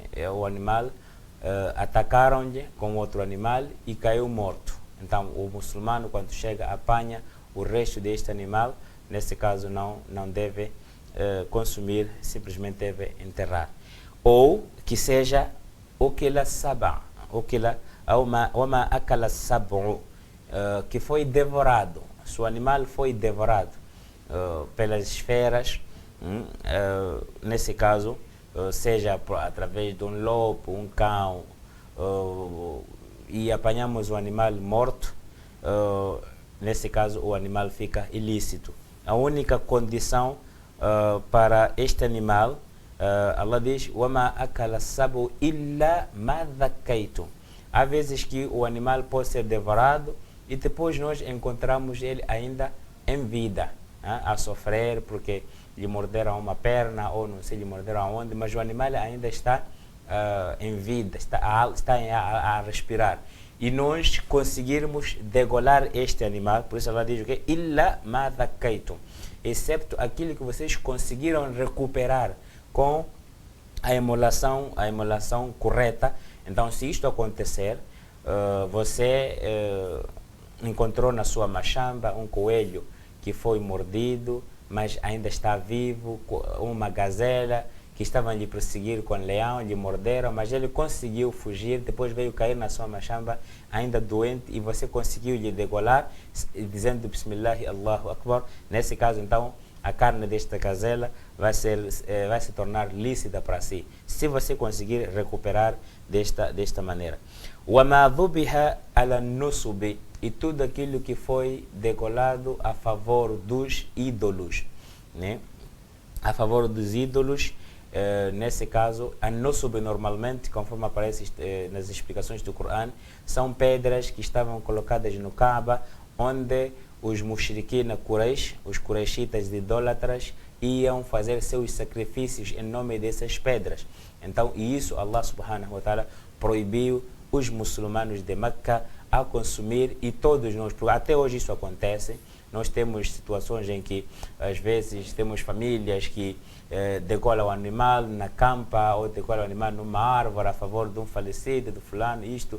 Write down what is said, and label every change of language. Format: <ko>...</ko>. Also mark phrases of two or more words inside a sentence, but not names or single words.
<pt>O animal atacaram-lhe com outro animal e caiu morto. Então o muçulmano, quando chega, apanha o resto deste animal. Nesse caso não deve consumir, simplesmente deve enterrar. Ou que seja</pt> <ar>أكل السبع، وما أكل السبع,</ar> <pt>que foi devorado. Se o animal foi devorado pelas esferas, nesse caso, seja através de um lobo, um cão, e apanhamos o animal morto, nesse caso o animal fica ilícito. A única condição para este animal, Allah diz:</pt> <ar>"وما أكل السبع إلا ما ذكيتم".</ar> <pt>Há vezes que o animal pode ser devorado e depois nós encontramos ele ainda em vida, a sofrer porque lhe morderam uma perna ou não sei lhe morderam aonde, mas o animal ainda está em vida, está a respirar. E nós conseguirmos degolar este animal, por isso ela diz o quê?</pt> <ar>إلا ما ذكيتم,</ar> <pt>excepto aquilo que vocês conseguiram recuperar com a imolação correta. Então, se isto acontecer, você encontrou na sua machamba um coelho que foi mordido, mas ainda está vivo, uma gazela que estavam lhe perseguir com leão, lhe morderam, mas ele conseguiu fugir, depois veio cair na sua machamba ainda doente e você conseguiu lhe degolar, dizendo Bismillah,</pt> <ar>الله أكبر.</ar> <pt>Nesse caso, então, a carne desta gazela vai se tornar lícita para si, se você conseguir recuperar desta maneira.</pt> <ar>وَمَا ذُبِحَ عَلَى النُّصُبِ,</ar> <pt>e tudo aquilo que foi degolado a favor dos ídolos, né? A favor dos ídolos, nesse caso, a nusub normalmente, conforme aparece nas explicações do Corão, são pedras que estavam colocadas no Kaaba, onde os mushriquina Quraysh, os Qurayshitas idólatras, iam fazer seus sacrifícios em nome dessas pedras. Então, e isso Allah</pt> <ar>سبحانه وتعالى</ar> <pt>proibiu os muçulmanos de Meca a consumir, e todos nós, até hoje isso acontece. Nós temos situações em que, às vezes, temos famílias que degolam o animal na campa ou degolam o animal numa árvore a favor de um falecido, do fulano, isto.</pt>